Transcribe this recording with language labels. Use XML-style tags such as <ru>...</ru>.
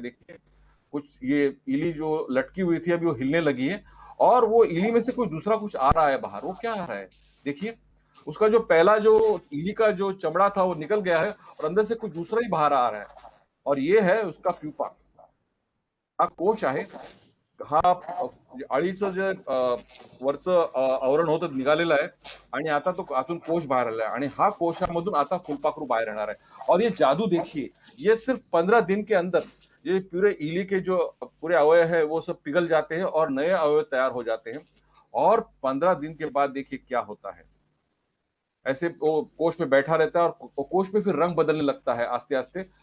<hi>देखिए कुछ ये इली जो लटकी हुई थी अभी वो हिलने लगी है, और वो इली में से कोई दूसरा कुछ आ रहा है बाहर। वो क्या आ रहा है, देखिए उसका जो पहला जो इली का जो चमड़ा था वो निकल गया है, और अंदर से कुछ दूसरा ही बाहर आ रहा है। और ये है उसका प्यूपा,</hi> <mr>हा कोश आहे। हा अळीचं जे वरचं आवरण होतं निघालेलं आहे, आणि आता तो आतून कोश बाहेर आला आहे, आणि हा कोशामधून आता फुलपाखरू बाहर येणार है।</mr> <hi>और ये जादू देखिए, ये सिर्फ 15 दिन के अंदर ये पूरे इली के जो पूरे अवयव है वो सब पिघल जाते हैं, और नए अवयव तैयार हो जाते हैं। और 15 दिन के बाद देखिए क्या होता है। ऐसे वो कोष में बैठा रहता है, और कोष में फिर रंग बदलने लगता है आस्ते आस्ते।</hi>